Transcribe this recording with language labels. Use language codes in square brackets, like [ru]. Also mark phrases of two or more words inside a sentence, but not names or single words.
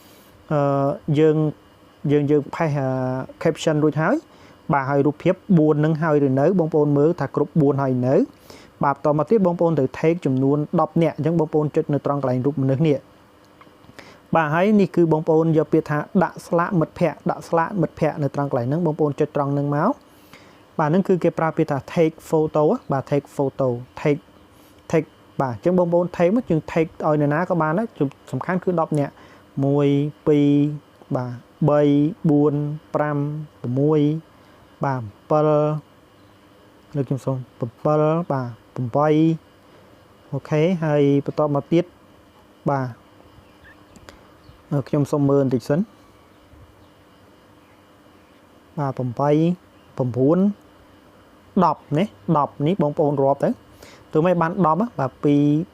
[km] យើង [en] page caption [km] រួចហើយបាទហើយរូបភាព4នឹងហើយឬនៅបងប្អូនមើលថាគ្រប់4ហើយនៅបាទបន្តមកទៀត បងប្អូនត្រូវ take ចំនួន10នាក់អញ្ចឹងបងប្អូនចុចនៅត្រង់កន្លែងរូបមនុស្សនេះបាទហើយនេះគឺបងប្អូនយកពាក្យថាដាក់ស្លាកមិត្តភ័ក្តិនៅត្រង់កន្លែងហ្នឹងបងប្អូនចុចត្រង់ហ្នឹងមកបាទហ្នឹងគឺគេប្រើពាក្យថា [en] take photo [km] បាទ [en] take photo take [km] បាទអញ្ចឹងបងប្អូន take មកយើង take ឲ្យនរណាក៏បានដែរសំខាន់គឺ10នាក់1 2បាទ3 4 5 6បាទ 7លើកខ្ញុំសូម7បាទ8អូខេហើយបន្តមកទៀតបាទខ្ញុំសូមមើលបន្តិចសិនបាទ8 9 10នេះ10នេះបងប្អូនរាប់ទៅទោះមិនបាន10បាទ2 4 6 8 10ហ៎